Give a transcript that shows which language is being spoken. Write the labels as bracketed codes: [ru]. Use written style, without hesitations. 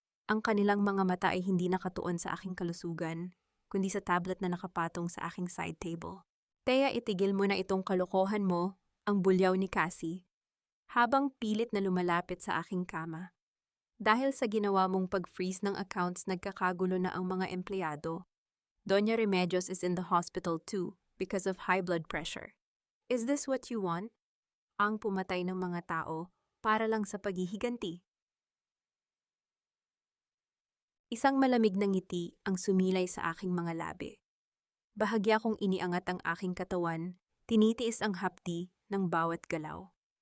[tl] Ang kanilang mga mata ay hindi nakatuon sa aking kalusugan, kundi sa tablet na nakapatong sa aking side table. "Teya, itigil mo na itong kalokohan mo," ang bulyaw ni Cassie, habang pilit na lumalapit sa aking kama. "Dahil sa ginawa mong pag-freeze ng accounts, nagkakagulo na ang mga empleyado. [en] Doña Remedios is in the hospital too because of high blood pressure. Is this what you want?" [tl] Ang pumatay ng mga tao para lang sa paghihiganti. Isang malamig na ngiti ang sumilay sa aking mga labi. Bahagya kong iniangat ang aking katawan, tinitiis ang hapdi ng bawat galaw.